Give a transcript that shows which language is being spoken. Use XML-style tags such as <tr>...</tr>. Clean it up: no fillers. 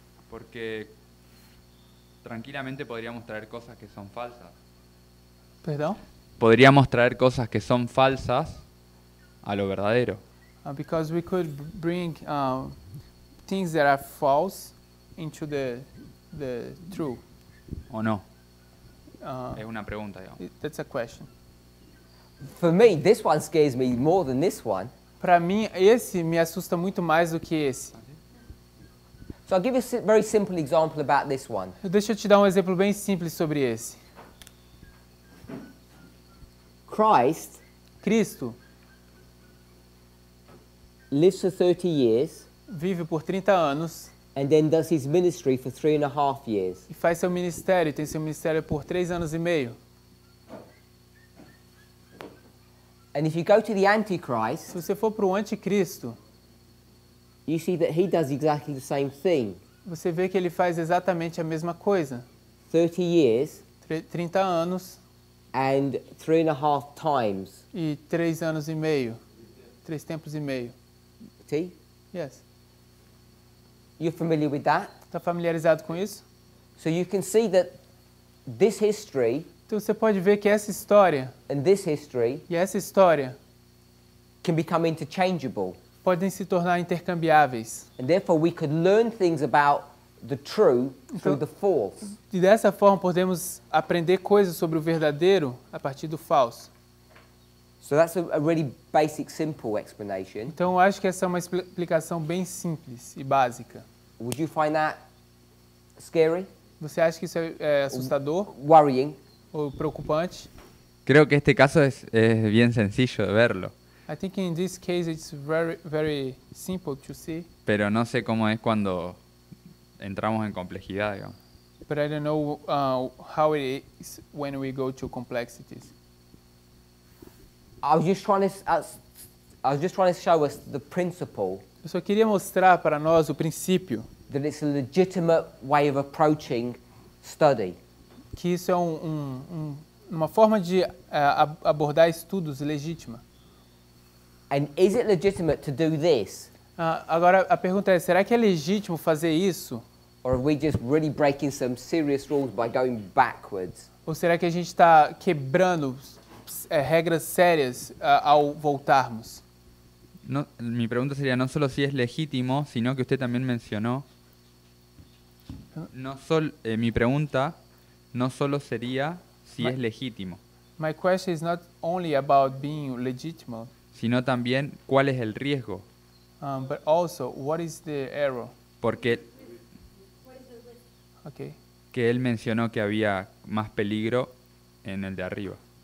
<es>Porque tranquilamente podríamos traer cosas que son falsas.</es> <pt>Perdão?</pt> <es>Podríamos traer cosas que son falsas a lo verdadero.</es> <en>Because we could bring things that are false into the true.</en> <es>¿O no? Es una pregunta, digamos.</es> <en>That's a question. For me, this one scares me more than this one.</en> <pt>Para mim, esse me assusta muito mais do que esse.</pt> <en>So I'll give you a very simple example about this one.</en> <pt>Deixa eu te dar um exemplo bem simples sobre esse.</pt> <en>Cristo lives for 30 years</en> <pt>vive por 30 anos</pt> <en>and then does his ministry for 3.5 years.</en> <pt>e faz seu ministério, tem seu ministério por 3 anos e meio.</pt> <en>And if you go to the Antichrist,</en> <pt>se você for para o anticristo,</pt> <en>you see that he does exactly the same thing.</en> <pt>Você vê que ele faz exatamente a mesma coisa.</pt> <en>30 years</en> <pt>30 anos</pt> <en>and 3.5 times.</en> <pt>E 3 anos e meio. 3 tempos e meio.</pt> <en>See? Yes. You're familiar with that?</en> <pt>Está familiarizado com isso?</pt> <en>So you can see that this history</en> <pt>Então você pode ver que essa história</pt> <en>and this history</en> <pt>e essa história</pt> <en>can become interchangeable.</en> <pt>Podem se tornar intercambiáveis.</pt> <en>And therefore we could learn things about the true through the false.</en> <pt>E dessa forma podemos aprender coisas sobre o verdadeiro a partir do falso.</pt> <en>So that's a really basic, simple explanation.</en> <pt>Então eu acho que essa é uma explicação bem simples e básica.</pt> <en>Would you find that scary?</en> <pt>Você acha que isso é assustador?</pt> <en>Worrying?</en> <pt>Ou preocupante?</pt> <es>Creo que este caso es bien sencillo de verlo.</es> <en>I think in this case it's very simple to see.</en> <es>Pero no sé cómo es cuando entramos en complejidad, digamos.</es> <en>But I don't know how it is when we go to complexities. I was just trying to show us the principle.</en> <pt>Eu só queria mostrar para nós o princípio.</pt> <en>That it's a legitimate way of approaching study.</en> <pt>Que isso é uma forma de abordar estudos legítima.</pt> <en>And is it legitimate to do this?</en> <pt>Agora a pergunta é, será que é legítimo fazer isso?</pt> <en>Or are we just really breaking some serious rules by going backwards?</en> <pt>Ou será que a gente está quebrando regras sérias ao voltarmos?</pt> <es>No, mi pregunta sería no solo si es legítimo, sino que usted también mencionó. Mi pregunta no solo sería si es legítimo.</es> <en>My question is not only about being legitimate,</en> <es>sino también cuál es el riesgo.</es> <en>But also what is the error?</en> <es>Porque</es> <en>Okay.</en> <es>Que él mencionó que había más peligro en el de arriba.</es>